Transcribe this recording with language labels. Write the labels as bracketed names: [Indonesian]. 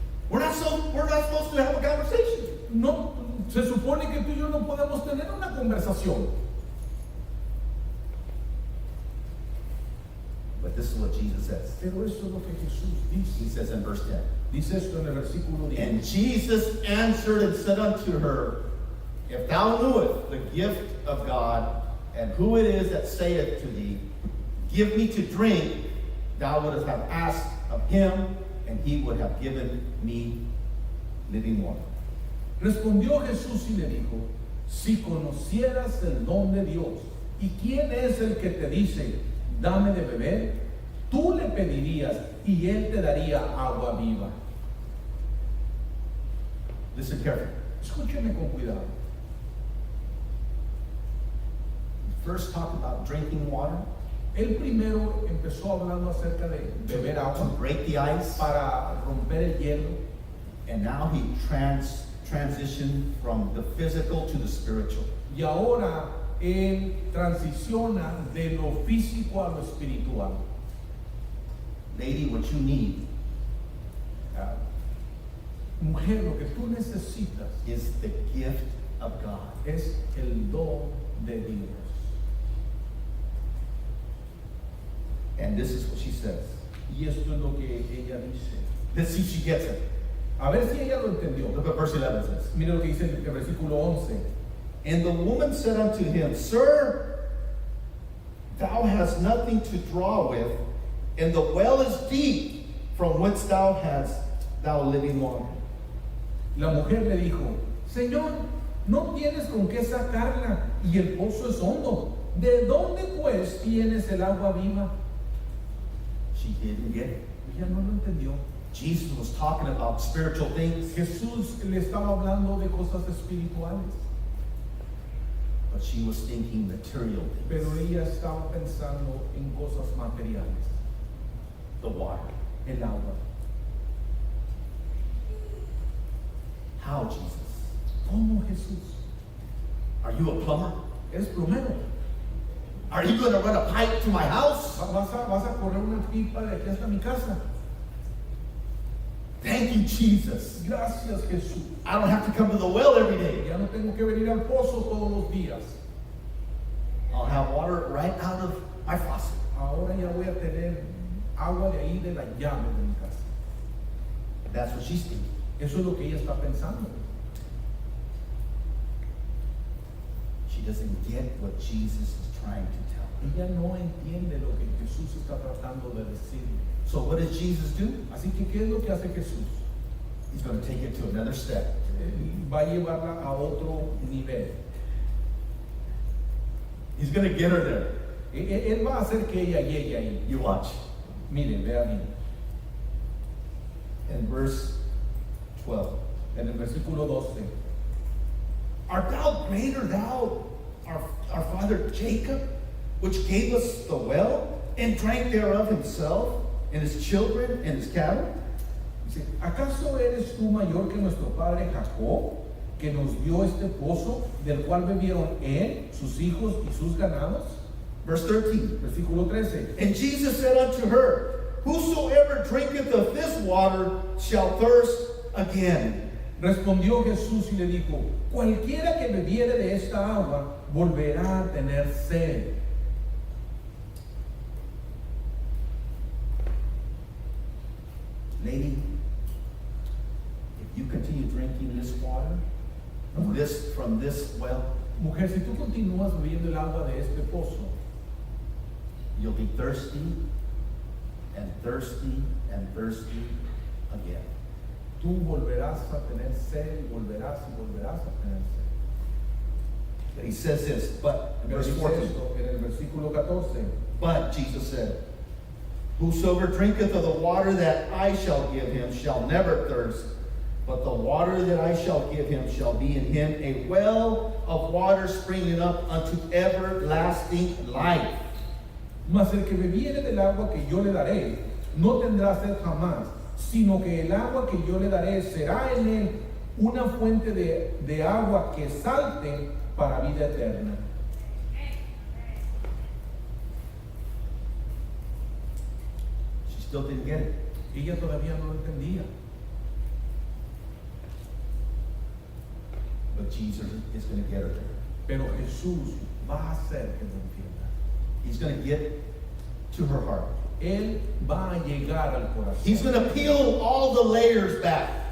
[English] We're not supposed to have a conversation. [Spanish] No, se supone que tú y yo no podemos tener una conversación. [English] But this is what Jesus says. [Spanish] Pero eso es lo que Jesús [English] He [Spanish] dice. [English] says in verse 10. [Spanish] Dice esto en el versículo 10. [English] And Jesus answered and said unto her, If thou knewest the gift of God, and who it is that saith to thee, Give me to drink, thou wouldst have asked of him, and he would have given me living water. [Spanish] Respondió Jesús y le dijo, si conocieras el don de Dios y quién es el que te dice, dame de beber, tú le pedirías y él te daría agua viva. [English] Listen carefully. [Spanish] Escúcheme con cuidado. [English] First talk about drinking water, [Spanish] Él primero empezó hablando acerca de beber [English] to [Spanish] agua [English] break the ice, [Spanish] para romper el hielo, [English] and now he transitioned from the physical to the spiritual. [Spanish] y ahora él transiciona de lo físico a lo espiritual. [English] Lady, what you need [Spanish] Ah, mujer, lo que tú necesitas [English] is the gift of God. [Spanish] es el don de Dios. [English] And this is what she says. [Spanish] Y esto es lo que ella dice. [English] Let's see if she gets it. [Spanish] A ver si ella lo entendió. [English] Look what verse 11 says. [Spanish] Mira lo que dice el versículo 11. [English] And the woman said unto him, Sir, thou hast nothing to draw with, and the well is deep, from whence thou hast thou living water. [Spanish] La mujer le dijo, Señor, no tienes con qué sacarla y el pozo es hondo. ¿De dónde pues tienes el agua viva? [English] She didn't get it. [Spanish] Ella no lo entendió. [English] Jesus was talking about spiritual things, [Spanish] Jesús le estaba hablando de cosas espirituales, [English] but she was thinking material [Spanish] pero [English] things. [Spanish] ella estaba pensando en cosas materiales, [English] The water. [Spanish] el agua. [English] How, Jesus? [Spanish] ¿Cómo, Jesús? [English] Are you a plumber? [Spanish] ¿Eres plomero? [English] Are you going to run a pipe to my house? [Spanish] ¿Vas a correr una pipa de aquí hasta mi casa? [English] Thank you, Jesus. [Spanish] Gracias, Jesús. [English] I don't have to come to the well every day. [Spanish] Ya no tengo que venir al pozo todos los días. [English] I'll have water right out of my faucet. [Spanish] Ahora ya voy a tener agua de ahí de la llave de mi casa. [English] That's what she's thinking. [Spanish] Eso es lo que ella está pensando. [English] She doesn't get what Jesus is trying to tell her. [Spanish] Ella no entiende lo que Jesús está tratando de decirle. [English] So what does Jesus do? [Spanish] Así que, ¿qué es lo que hace Jesús? [English] He's going to take it to another step. [Spanish] Va a llevarla a otro nivel. [English] He's going to get her there. [Spanish] Él va a hacer que ella llegue ahí. [English] You watch. [Spanish] Miren, vea bien. [English] In verse 12. [Spanish] En el versículo 12. [English] Art thou greater thou, our father Jacob, which gave us the well, and drank thereof himself, and his children, and his cattle? [Spanish] Dice, ¿acaso eres tú mayor que nuestro padre Jacob, que nos dio este pozo, del cual bebieron él, sus hijos y sus ganados? [English] Verse 13. [Spanish] Versículo 13. [English] And Jesus said unto her, Whosoever drinketh of this water shall thirst again. [Spanish] Respondió Jesús y le dijo, cualquiera que bebiere de esta agua volverá a tener sed. [English] Lady, if you continue drinking this water from this well, [Spanish] Mujer, si tú continúas bebiendo el agua de este pozo, [English] you'll be thirsty and thirsty and thirsty again. [Spanish] tú volverás a tener sed, y volverás a tener sed. [English] But he says this, but, [Spanish] Pero [English] verse [Spanish] dice [English] 14, [Spanish] esto en el versículo 14. [English] but Jesus said, Whosoever drinketh of the water that I shall give him shall never thirst, But the water that I shall give him shall be in him a well of water springing up unto everlasting life. [Spanish] Mas el que bebiere del agua que yo le daré, no tendrá sed jamás, sino que el agua que yo le daré será en él una fuente de agua que salte para vida eterna. [English] She still didn't get it. [Spanish] Ella todavía no lo entendía, [English] But Jesus is going to get her there. [Spanish] pero Jesús va a hacer que lo entienda. [English] He's going to get to her heart. [Spanish] Él va a llegar al corazón. [English] He's going to peel all the layers back.